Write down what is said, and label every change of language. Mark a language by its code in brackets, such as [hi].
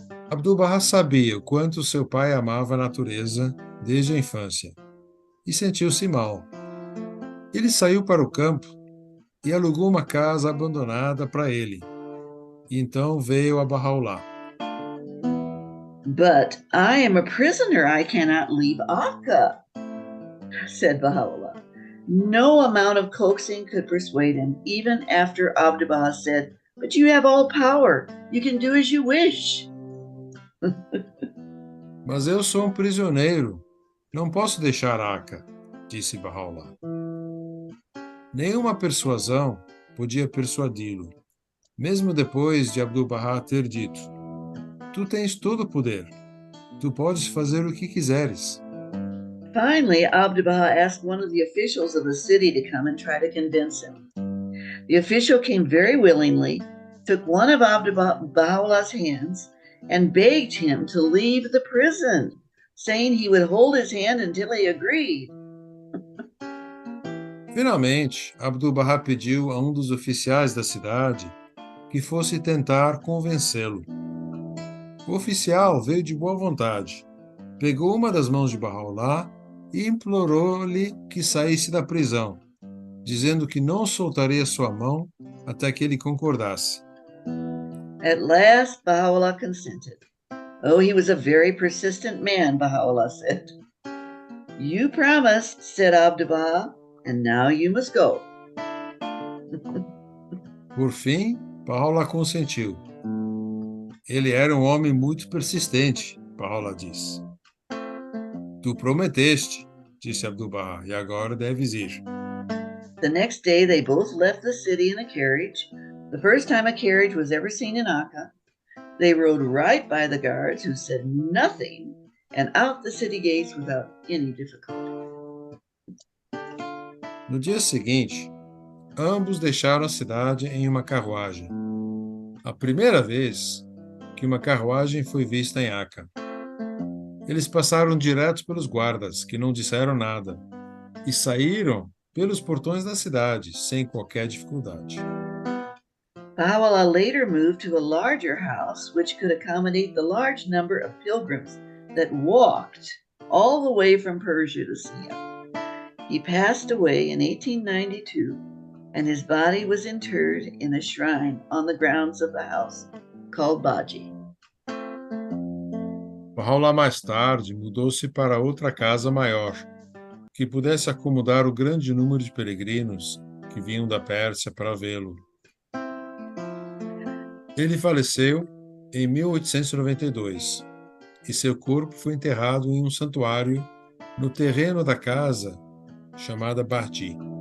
[pt] Abdu'l-Baha sabia o quanto seu pai amava a natureza desde a infância e sentiu-se mal. Ele saiu para o campo e alugou uma casa abandonada para ele. E então veio a Baha'u'llah. [en] But I am a prisoner. I cannot leave Akka, said Baha'u'llah. No amount of coaxing could persuade him, even after Abdu'l-Baha said, but you have all power. You can do as you wish. [pt] Mas eu sou prisioneiro. Não posso deixar Akka, disse Baha'u'llah. Nenhuma persuasão podia persuadi-lo, mesmo depois de Abdu'l-Baha ter dito, tu tens todo o poder, tu podes fazer o que quiseres. [en] Finally, Abdu'l-Baha asked one of the officials of the city to come and try to convince him. The official came very willingly, took one of Baha'u'llah's hands, and begged him to leave the prison, saying he would hold his hand until he agreed. [pt] Finalmente, Abdu'l-Baha pediu a um dos oficiais da cidade que fosse tentar convencê-lo. O oficial veio de boa vontade, pegou uma das mãos de Baha'u'llah e implorou-lhe que saísse da prisão, dizendo que não soltaria sua mão até que ele concordasse. [en] At last, Baha'u'llah consented. Oh, he was a very persistent man, Baha'u'llah said. You promised, said Abdu'l-Baha, and now you must go. [pt] Por fim, Baha'u'llah consentiu. Ele era um homem muito persistente, Baha'u'llah disse. Tu prometeste, disse Abdu'l-Baha, e agora deves ir. [en] The next day, they both left the city in a carriage, the first time a carriage was ever seen in Akka. They rode right by the guards, who said nothing, and out the city gates without any difficulty. [pt] No dia seguinte, ambos deixaram a cidade em uma carruagem. A primeira vez que uma carruagem foi vista em Akka. Eles passaram direto pelos guardas, que não disseram nada, e saíram pelos portões da cidade, sem qualquer dificuldade. [en] Baha'u'llah later moved to a larger house which could accommodate the large number of pilgrims that walked all the way from Persia to see him. He passed away in 1892, and his body was interred in a shrine on the grounds of the house called Baji. [pt] Baha'u'llah mais tarde mudou-se para outra casa maior, que pudesse acomodar o grande número de peregrinos que vinham da Pérsia para vê-lo. Ele faleceu em 1892 e seu corpo foi enterrado em um santuário no terreno da casa chamada Baji.